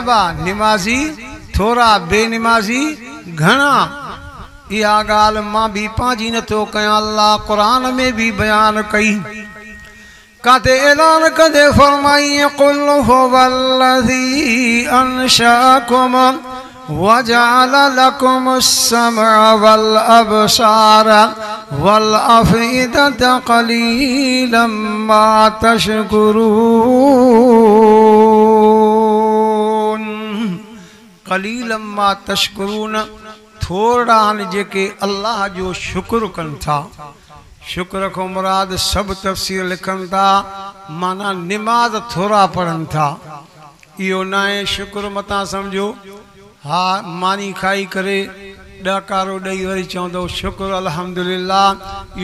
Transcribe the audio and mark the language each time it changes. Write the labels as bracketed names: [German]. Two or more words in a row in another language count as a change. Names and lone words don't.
[Sindhi] बा निमाज़ी थोरा बेनिमाज़ी घणा इहा ॻाल्हि मां बि पंहिंजी नथो कयां अल्लाह क़ुरान में बि बयान कई काते ऐलान कंदे फरमाई [Arabic] قل هو الذي أنشأكم وجعل لكم السمع والأبصار والأفئدة قليلا ما تشكرون قليلا ما تشكرون [Sindhi] थोड़ा आहिनि जेके अल्लाह जो शुक्र कनि था शुक्र को मुराद सब तफ़सीर लिखनि था माना निमाज़ थोड़ा पढ़नि था इहो न आहे शुक्र मता सम्झो हा मानी खाई करे ॾकारो ॾेई वरी चवंदो शुक्र अल्हम्दुलिल्लाह